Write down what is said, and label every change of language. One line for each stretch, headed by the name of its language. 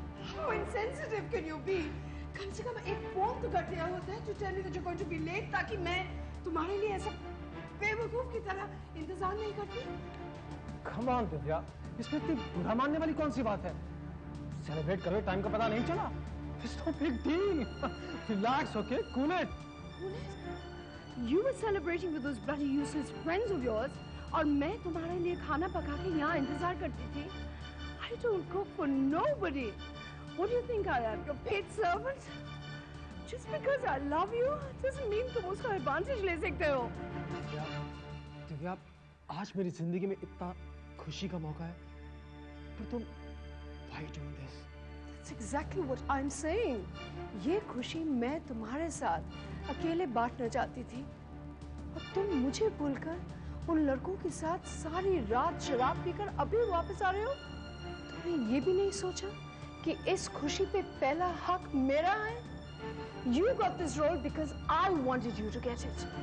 English: How insensitive can you be?
Hindi: कम से कम एक phone तो कर दिया होता है
English: to tell me that you're going to be late,
Hindi: ताकि मैं तुम्हारे लिए ऐसा बेवकूफ की तरह इंतजार नहीं करती।
English: Come on,
Hindi: दिव्या, इसमें इतनी बुरा मानने वाली कौन सी बात है? सेलिब्रेट करो, टाइम का पता नहीं चला।
English: It's no big deal. Relax, okay? Cool it. You were celebrating with those bloody useless friends of yours,
Hindi: और मैं तुम्हारे लिए खाना पका के यहाँ इंतजार करती थी।
English: I don't cook for nobody. What do you think I am, your paid servant? Just because I love you doesn't mean
Hindi: तुम उसका advantage ले सकते हो। दिव्या, आज मेरी जिंदगी में इतना खुशी का मौका है, पर तुम
English: why doing this? That's exactly what I'm saying.
Hindi: ये खुशी मैं तुम्हारे साथ अकेले बांटना चाहती थी, और तुम मुझे भूलकर उन लड़कों के साथ सारी रात शराब पीकर अभी वापस आ रहे हो। तुमने ये भी नहीं सोचा कि इस खुशी पे पहला हक मेरा है।
English: You got this role because I wanted you to get it.